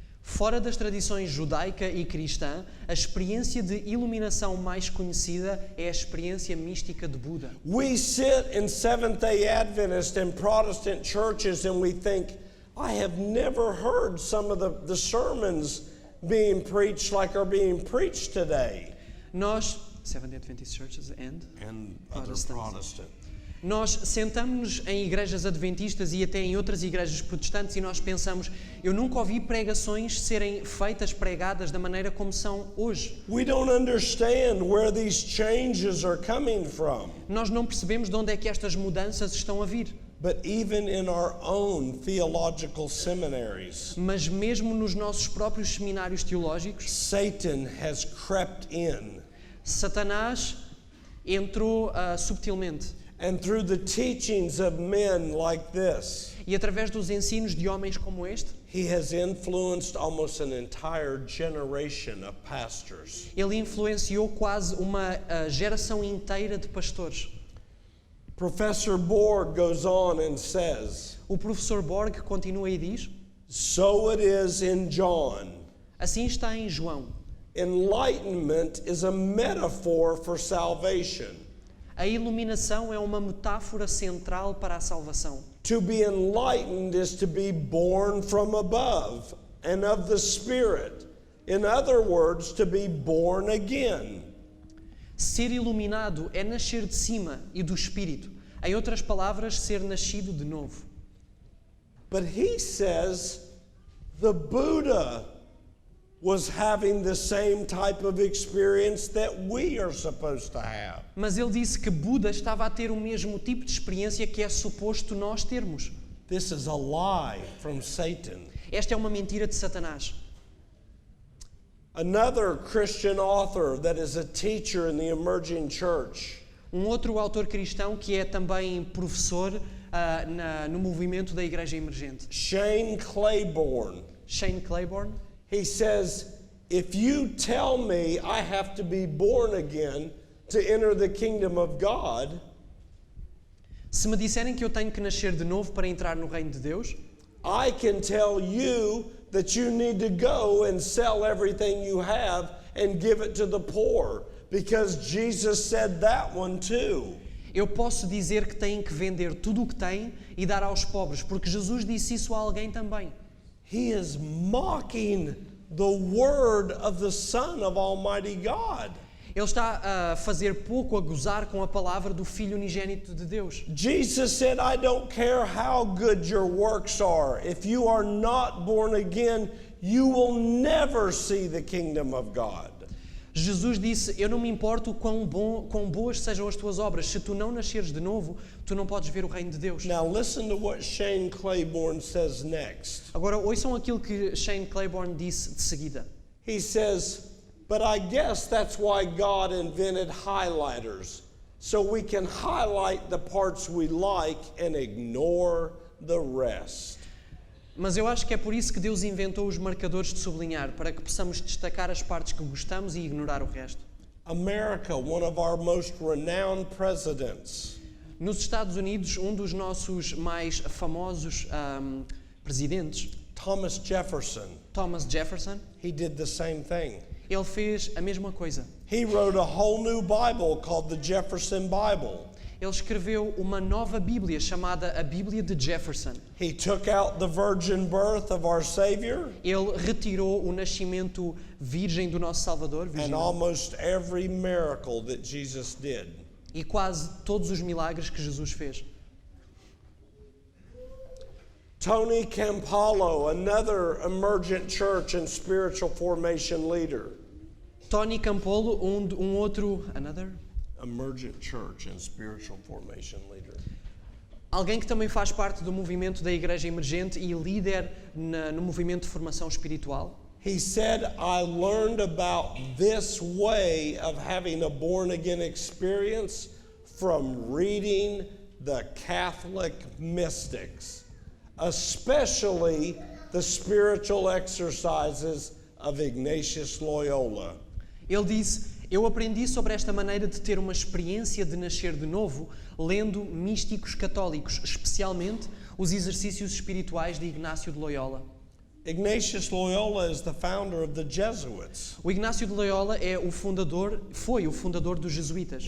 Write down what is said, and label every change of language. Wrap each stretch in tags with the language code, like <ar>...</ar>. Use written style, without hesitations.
<pt>Fora das tradições judaica e cristã, a experiência de iluminação mais conhecida é a experiência mística de Buda.</pt> <en>We sit in Seventh-day Adventist and Protestant churches and we think, I have never heard some of the sermons being preached like are being preached today.</en> <pt>Nós,</pt> <en>Seventh-day Adventist churches And other Protestant.</en> <pt>Nós sentamos-nos em igrejas adventistas e até em outras igrejas protestantes e nós pensamos, eu nunca ouvi pregações serem pregadas da maneira como são hoje.</pt> <en>We don't understand where these changes are coming from.</en> <pt>Nós não percebemos de onde é que estas mudanças estão a vir.</pt> <en>But even in our own theological seminaries,</en> <pt>Mas mesmo nos nossos próprios seminários teológicos,</pt> <en>Satan has crept in.</en> <pt>Satanás entrou subtilmente.</pt> <en>And through the teachings of men like this,</en> <pt>E através dos ensinos de homens como este,</pt> <en>he has influenced almost an entire generation of pastors.</en> <pt>ele influenciou quase uma geração inteira de pastores.</pt> <en>Professor Borg goes on and says,</en> <pt>O professor Borg continua e diz:</pt> <en>so it is in John.</en> <pt>assim está em João.</pt> <en>Enlightenment is a metaphor for salvation.</en> <pt>A iluminação é uma metáfora central para a salvação.</pt> <en>To be enlightened is to be born from above and of the Spirit. In other words, to be born again.</en> <pt>Ser iluminado é nascer de cima e do Espírito. Em outras palavras, ser nascido de novo.</pt> <en>But he says the Buddha was having the same type of experience that we are supposed to have.</en> <pt>Mas ele disse que Buda estava a ter o mesmo tipo de experiência que é suposto nós termos.</pt> <en>This is a lie from Satan.</en> <pt>Esta é uma mentira de Satanás.</pt> <en>Another Christian author that is a teacher in the emerging church,</en> <pt>Outro autor cristão que é também professor no movimento da Igreja Emergente,</pt> <en>Shane Claiborne,</en> <pt>Shane Claiborne,</pt> <en>he says, if you tell me I have to be born again to enter the kingdom of God,</en> <pt>se me disserem que eu tenho que nascer de novo para entrar no reino de Deus,</pt> <en>I can tell you that you need to go and sell everything you have and give it to the poor, because Jesus said that one too.</en> <pt>eu posso dizer que têm que vender tudo o que têm e dar aos pobres, porque Jesus disse isso a alguém também.</pt> <en>He is mocking the word of the Son of Almighty God.</en> <pt>Ele está a fazer pouco, a gozar com a palavra do Filho unigênito de Deus.</pt> <en>Jesus said, I don't care how good your works are. If you are not born again, you will never see the kingdom of God.</en> <pt>Jesus disse, eu não me importo quão boas sejam as tuas obras. Se tu não nasceres de novo, tu não podes ver o reino de Deus.</pt> <en>Now listen to what Shane Claiborne says next.</en> <pt>Agora, ouçam aquilo que Shane Claiborne disse de seguida.</pt> <en>He says, but I guess that's why God invented highlighters, so we can highlight the parts we like and ignore the rest.</en> <pt>Mas eu acho que é por isso que Deus inventou os marcadores de sublinhar, para que possamos destacar as partes que gostamos e ignorar o resto.</pt> <en>America, one of our most renowned presidents,</en> <pt>Nos Estados Unidos, um dos nossos mais famosos presidentes,</pt> <en>Thomas Jefferson,</en> <pt>Thomas Jefferson,</pt> <en>he did the same thing.</en> <pt>ele fez a mesma coisa.</pt> <en>He wrote a whole new Bible called the Jefferson Bible.</en> <pt>Ele escreveu uma nova Bíblia chamada a Bíblia de Jefferson.</pt> <en>He took out the virgin birth of our Savior</en> <pt>Ele retirou o nascimento virgem do nosso Salvador,</pt> <en>and</en> <pt>virginal,</pt> <en>almost every miracle that Jesus did.</en> <pt>e quase todos os milagres que Jesus fez.</pt> <en>Tony Campolo, another emergent church and spiritual formation leader.</en> <pt>Tony Campolo, outro,</pt> <en>Emergent church and spiritual formation leader.</en> <pt>alguém que também faz parte do movimento da Igreja Emergente e líder no movimento de formação espiritual.</pt> <en>He said, I learned about this way of having a born again experience from reading the Catholic mystics, especially the spiritual exercises of Ignatius Loyola.</en> <pt>Ele disse, eu aprendi sobre esta maneira de ter uma experiência de nascer de novo, lendo místicos católicos, especialmente os exercícios espirituais de Ignácio de Loyola.</pt> <en>Ignatius Loyola is the founder of the Jesuits.</en> <pt>O Ignácio de Loyola foi o fundador dos jesuítas.</pt>